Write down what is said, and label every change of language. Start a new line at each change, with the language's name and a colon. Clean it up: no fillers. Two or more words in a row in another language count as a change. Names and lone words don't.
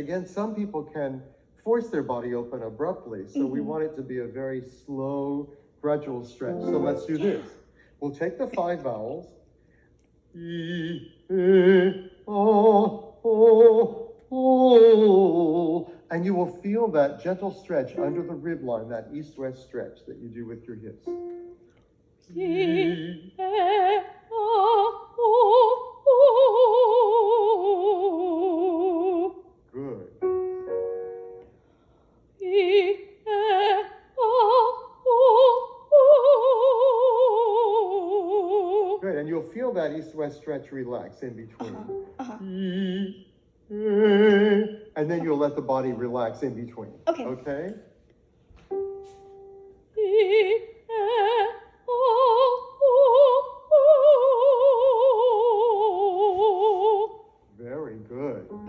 English: Again, some people can force their body open abruptly, so we want it to be a very slow, gradual stretch. So let's do this. We'll take the 5 vowels, E, E, O, O, O, and you will feel that gentle stretch under the rib line, that east-west stretch that you do with your hips. E, E, O, O. Good. E, E, O, O. Good, and you'll feel that east-west stretch relax in between. And then you'll let the body relax in between. Okay? Okay? Very good.